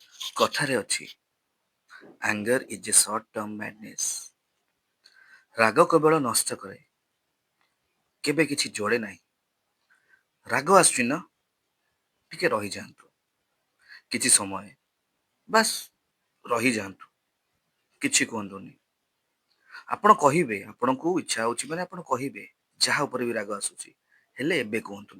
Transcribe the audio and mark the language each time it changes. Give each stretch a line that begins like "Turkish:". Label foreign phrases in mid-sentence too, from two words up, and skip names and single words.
Odia: କଥାରେ ଅଛି
English: anger is a short term madness।
Odia: ରାଗ କେବଳ ନଷ୍ଟ କରେ, କେବେ କିଛି ଯୋଡ଼େ ନାହିଁ। ରାଗ ଆସୁଛି ନା, ଟିକେ ରହିଯାଆନ୍ତୁ, କିଛି ସମୟ ବାସ୍ ରହିଯାଆନ୍ତୁ, କିଛି କୁହନ୍ତୁନି। ଆପଣ କହିବେ, ଆପଣଙ୍କୁ ଇଚ୍ଛା ହଉଛି ମାନେ ଆପଣ କହିବେ ଯାହା ଉପରେ ବି ରାଗ ଆସୁଛି, ହେଲେ ଏବେ କୁହନ୍ତୁନି।